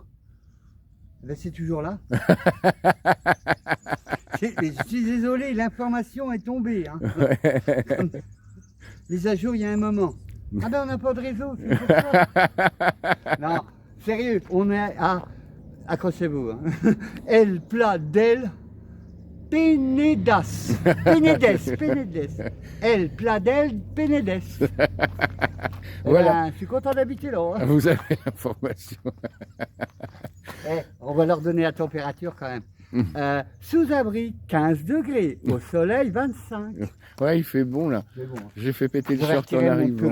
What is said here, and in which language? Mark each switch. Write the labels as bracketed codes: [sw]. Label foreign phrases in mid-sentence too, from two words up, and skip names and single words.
[fr] Ben, c'est toujours là. Je suis désolé, l'information est tombée. Hein. Les à jour, il y a un moment. Ah ben on n'a pas de réseau, c'est pour ça. Non, sérieux, on est à, accrochez-vous, hein. El Pla del Penedas. Penedes. El Pla del Penedes. Voilà. Ben, je suis content d'habiter là. Hein. Vous avez l'information. On va leur donner la température quand même. Sous abri 15 degrés, au soleil 25. Ouais, il fait bon là. C'est bon. J'ai fait péter le Je vais short en retirer mon pull